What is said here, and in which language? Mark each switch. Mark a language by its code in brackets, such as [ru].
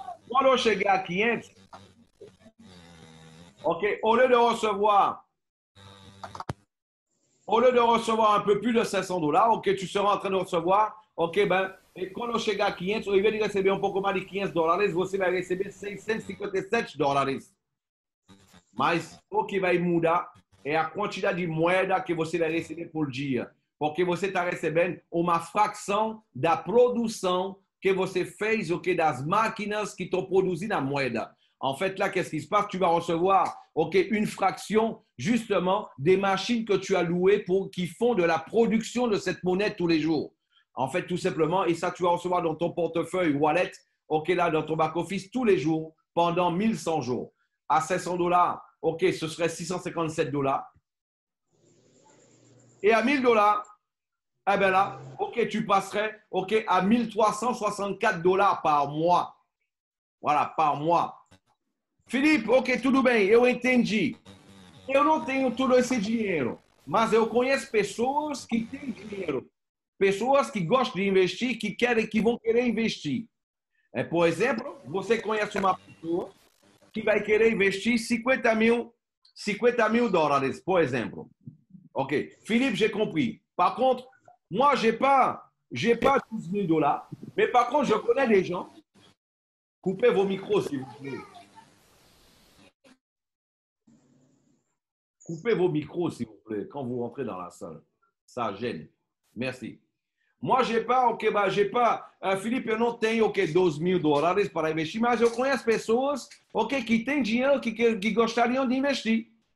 [fr] Quand je chegar à 500, OK, au lieu de recevoir un peu plus de 500 dollars, OK, tu seras en train de recevoir, OK, ben, [pt] e quando chegar a 500, ao invés de receber um pouco mais de 500 dólares, você vai receber 657 dólares. Mas o que vai mudar é a quantidade de moeda que você vai receber por dia. Porque você está recebendo uma fração da produção que você fez, OK, das máquinas [fr] qui t'ont produit la [pt] moeda. [fr] En fait, là, qu'est-ce qui se passe? Tu vas recevoir, OK, une fraction, justement, des machines que tu as louées qui font de la production de cette monnaie tous les jours. En fait, tout simplement, et ça, tu vas recevoir dans ton portefeuille wallet, OK, là, dans ton back-office, tous les jours, pendant 1100 jours. À 500 dollars, OK, ce serait 657 dollars. Et à 1000 dollars, eh bien là, OK, tu passerais, OK, à 1364 dollars par mois. Voilà, par mois. [pt] Felipe, OK, tudo bem, eu entendi. Eu não tenho todo esse dinheiro, mas eu conheço pessoas que têm dinheiro. Pessoas que gostam de investir, que vão querer investir. Por exemplo, você conhece uma pessoa que vai querer investir 50 mil dólares, por exemple. [fr] OK. Philippe, j'ai compris. Par contre, moi, j'ai pas 12 000 dollars, mais par contre, je connais des gens. Coupez vos micros, s'il vous plaît. Coupez vos micros, s'il vous plaît, quand vous rentrez dans la salle. Ça gêne. Merci. Moi, j'ai pas, OK, bah, j'ai pas, [pt] Felipe, eu não tenho, OK, 12 mil dólares para investir, mas eu conheço pessoas, OK, que têm dinheiro, que gostariam de investir.